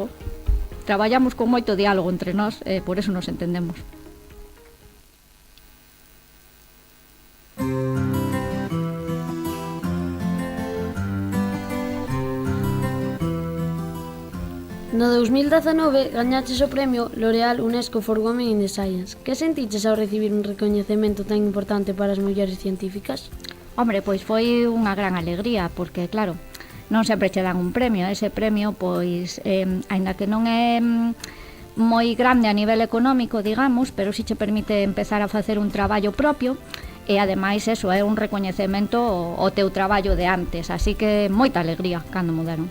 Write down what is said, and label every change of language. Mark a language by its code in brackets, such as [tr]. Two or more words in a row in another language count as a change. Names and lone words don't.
[gl] Traballamos con moito diálogo entre nós, e por eso nos entendemos. No 2019 gañaches o premio L'Oréal UNESCO for Women in the Science. Que sentiches ao recibir un recoñecemento tan importante para as mulleres científicas? Hombre, pois foi unha gran alegría, porque claro, non sempre che dan un premio. Ese premio, pois, aínda que non é moi grande a nivel económico, digamos, pero si che permite empezar a facer un traballo propio, e ademais eso é un recoñecemento ao teu traballo de antes, así que moita alegría cando me deron.